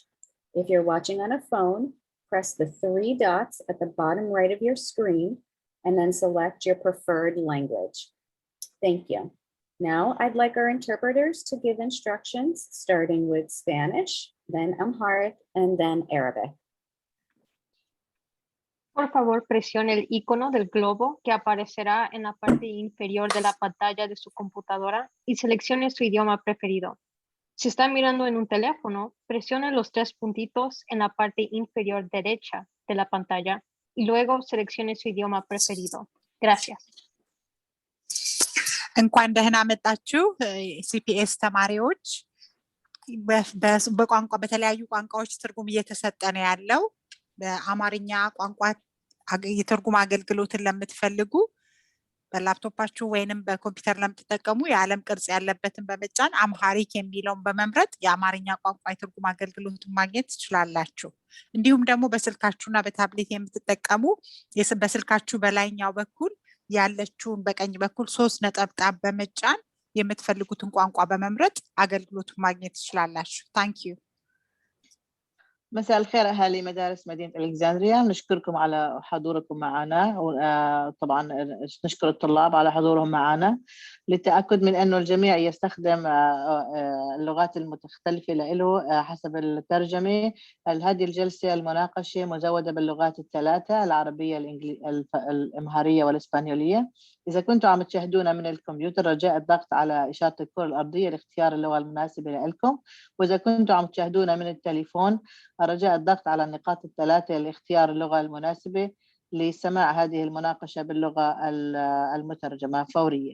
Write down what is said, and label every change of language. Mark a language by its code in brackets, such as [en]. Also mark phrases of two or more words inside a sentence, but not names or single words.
[en] If you're watching on a phone, press the three dots at the bottom right of your screen and then select your preferred language. Thank you. Now I'd like our interpreters to give instructions starting with Spanish, then Amharic, and then Arabic. [es] Por favor, presione el icono del globo que aparecerá en la parte inferior de la pantalla de su computadora y seleccione su idioma preferido. Si está mirando en un teléfono, presione los tres puntitos en la parte inferior derecha de la pantalla y luego seleccione su idioma preferido. Gracias. [am] እንኳን ደህና መጣችሁ ሲፒኤስ ተማሪዎች በቋንቋ በተለያዩ ቋንቋዎች ትርጉም እየተሰጠ ነው ያለው በአማርኛ ቋንቋ የትርጉም አገልግሎትን ለምትፈልጉ በላፕቶፓችሁ ወይንም በኮምፒውተር ለምትጠቀሙ የዓለም ቅርጽ ያለበትን በመጫን አምሃሪክ የሚለውን በመምረጥ የአማርኛ ቋንቋ የትርጉም አገልግሎትን ማግኘት ትችላላችሁ እንዲሁም ደግሞ በስልካችሁና በታብሌት የምትጠቀሙ በስልካችሁ በላይኛው በኩል ያለችውን በቀኝ በኩል 3 ነጠብጣብ በመጫን የምትፈልጉትን ቋንቋ በመምረጥ አገልግሎቱን ማግኘት ትችላላችሁ [en] thank you [ar] مساء الخير أهالي مدارس مدينة الإكسندرية نشكركم على حضوركم معنا طبعا نشكر الطلاب على حضورهم معنا للتأكد من أنه الجميع يستخدم اللغات المختلفة له حسب الترجمة هذه الجلسة المناقشة مزودة باللغات الثلاثة العربية الأمهرية والإسبانيولية إذا كنتم عم تشاهدونا من الكمبيوتر رجاء الضغط على إشارة الكرة الأرضية لاختيار اللغة المناسبة لكم وإذا كنتم عم تشاهدونا من التليفون رجاء الضغط على النقاط الثلاثة لاختيار اللغة المناسبة لسماع هذه المناقشة باللغة المترجمة فورية.